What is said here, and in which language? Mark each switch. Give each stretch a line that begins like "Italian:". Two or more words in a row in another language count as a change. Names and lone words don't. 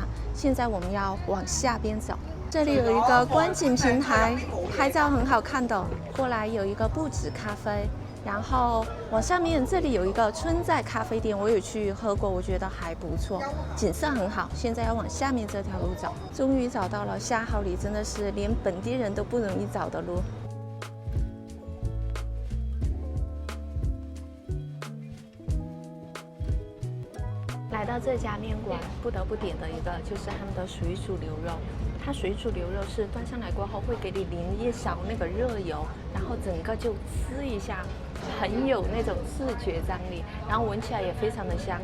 Chinese: 現在我們要往下邊走。這裡有一個觀景平台，拍照很好看的。過來有一個不止咖啡，然後往上面這裡有一個春在咖啡店，我有去喝過，我覺得還不錯，景色很好。現在要往下面這條路走，終於找到了下號里，真的是連本地人都不容易找的路。来到這家麵館，不得不點的一個就是他們的水煮牛肉。它水煮牛肉是端上來過後會給你淋一勺那個熱油，然後整個就呲一下，很有那種視覺張力，然後聞起來也非常的香。